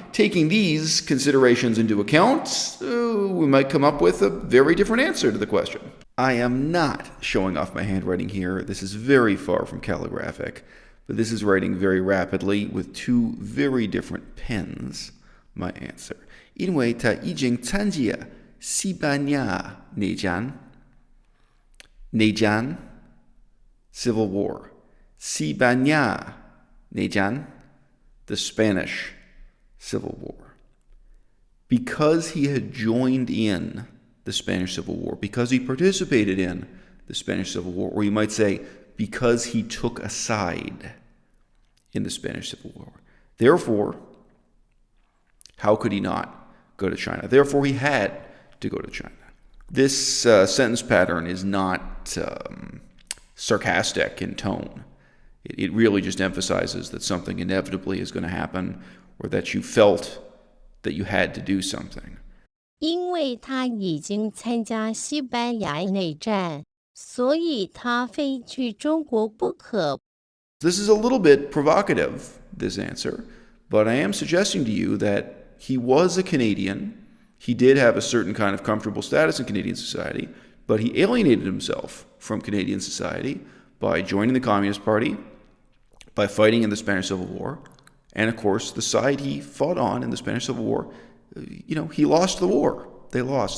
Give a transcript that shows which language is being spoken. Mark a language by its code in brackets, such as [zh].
[en] Taking these considerations into account, we might come up with a very different answer to the question. I am not showing off my handwriting here. This is very far from calligraphic, but this is writing very rapidly with two very different pens. My answer. [zh] 因为他已经参加西班牙内战 [en] Civil War. 西班牙内战 the Spanish Civil War. Because he had joined in the Spanish Civil War, because he participated in the Spanish Civil War, or you might say, because he took a side in the Spanish Civil War. Therefore, how could he not go to China? Therefore, he had to go to China. This sentence pattern is not sarcastic in tone. It really just emphasizes that something inevitably is going to happen, or that you felt that you had to do something. [zh] 因为他已经参加西班牙内战，所以他非去中国不可。 [en] This is a little bit provocative, this answer, but I am suggesting to you that he was a Canadian. He did have a certain kind of comfortable status in Canadian society, but he alienated himself from Canadian society by joining the Communist Party, by fighting in the Spanish Civil War, and of course, the side he fought on in the Spanish Civil War, he lost the war. They lost.